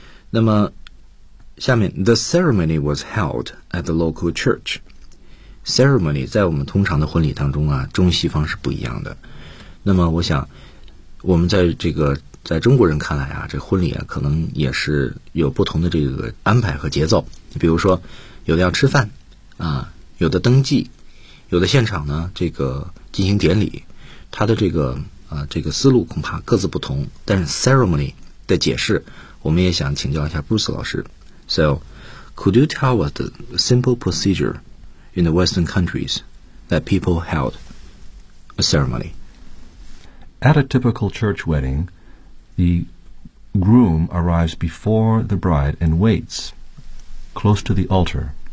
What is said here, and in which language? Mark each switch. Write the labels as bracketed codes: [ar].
[zh] 那么下面 [en] The ceremony was held at the local church。 [zh] Ceremony 在我们通常的婚礼当中啊，中西方是不一样的。那么我想我们在这个在中国人看来啊，这婚礼啊可能也是有不同的这个安排和节奏。比如说有的要吃饭啊，有的登记，有的现场呢这个进行典礼，它的这个这个思路恐怕各自不同。但是 ceremony 的解释我们也想请教一下 Bruce 老师。 [en] So could you tell us the simple procedure in the western countries that people held a ceremony At a typical church wedding, the groom arrives before the bride and waits close to the altar.